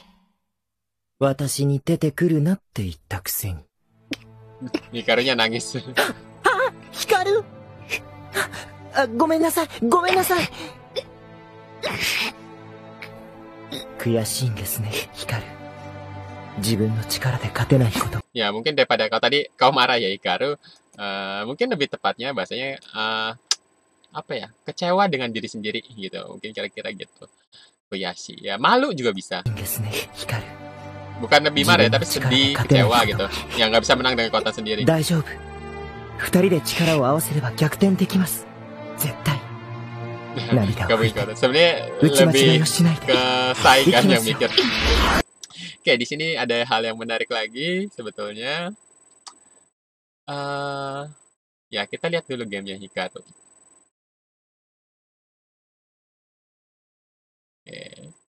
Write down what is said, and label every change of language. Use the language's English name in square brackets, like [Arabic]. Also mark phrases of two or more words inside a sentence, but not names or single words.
[Japanese] 私に出てくるなって言ったくせに。 [Indonesian] Hikarunya nangis. [Japanese] 光るごめんなさい、ごめんなさい。悔しいんですね、光る。自分の力で勝てないこと。 [Indonesian] Ya mungkin daripada kau tadi kau marah ya Hikaru, mungkin lebih tepatnya bahasanya apa ya, kecewa dengan diri sendiri gitu, mungkin kira-kira gitu. Koyashi ya malu juga bisa. Bukan lebih marah ya, tapi sedih, kecewa gitu, yang nggak bisa menang dengan kekuatan sendiri. [Japanese] 大丈夫。二人で力を合わせれば逆転できます。絶対。涙を拭いて。 [Indonesian] Sebenarnya lebih ke Sai kan yang mikir. Oke, di sini ada hal yang menarik lagi sebetulnya. Ya kita lihat dulu gamenya Hikaru. Oke.